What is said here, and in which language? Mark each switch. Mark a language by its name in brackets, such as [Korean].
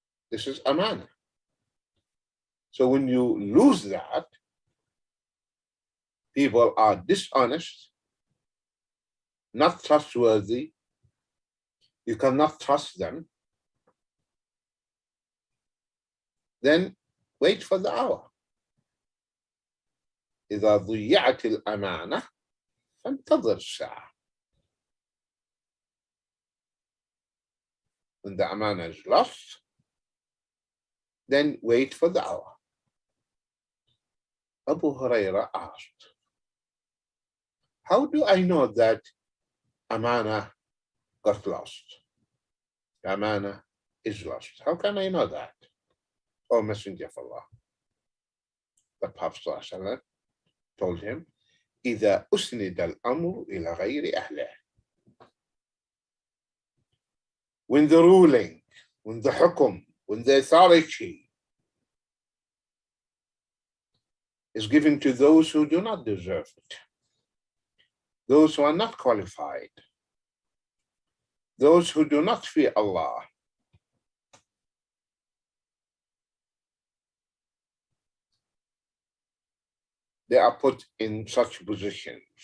[English] This is amana. So when you lose that, people are dishonest, not trustworthy, you cannot trust them, then wait for the hour. [Arabic] إذا ضيعت الأمانة فانتظر الساعة. [English] When the amana is lost, then wait for the hour. Abu Hurairah asked, how do I know that amana got lost? Amana is lost. How can I know that? O Messenger of Allah. the Prophet ﷺ told him, [Arabic] إِذَا أُسْنِدَ الْأَمْرُ إِلَى غَيْرِ أَهْلِهِ. [English] When the ruling, when the hukum, when the authority is given to those who do not deserve it, those who are not qualified, those who do not fear Allah, they are put in such positions.